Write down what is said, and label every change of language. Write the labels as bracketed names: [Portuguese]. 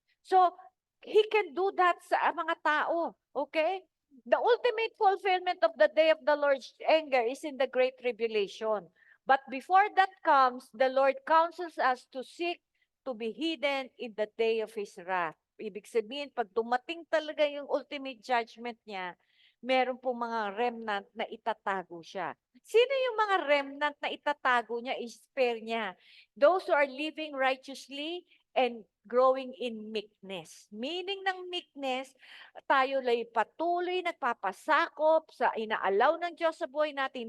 [English] So, He can do that [Filipino] sa mga tao. [English] Okay? The ultimate fulfillment of the day of the Lord's anger is in the great tribulation. But before that comes, the Lord counsels us to seek to be hidden in the day of His wrath. [Filipino] Ibig sabihin, pag dumating talaga yung ultimate judgment niya, meron pong mga remnant na itatago siya. Sino yung mga remnant na itatago niya, i-spare niya? [English] Those who are living righteously and growing in meekness. [Filipino] Meaning ng meekness, tayo lay patuloy nagpapasakop sa inaalaw ng Diyos sa buhay natin.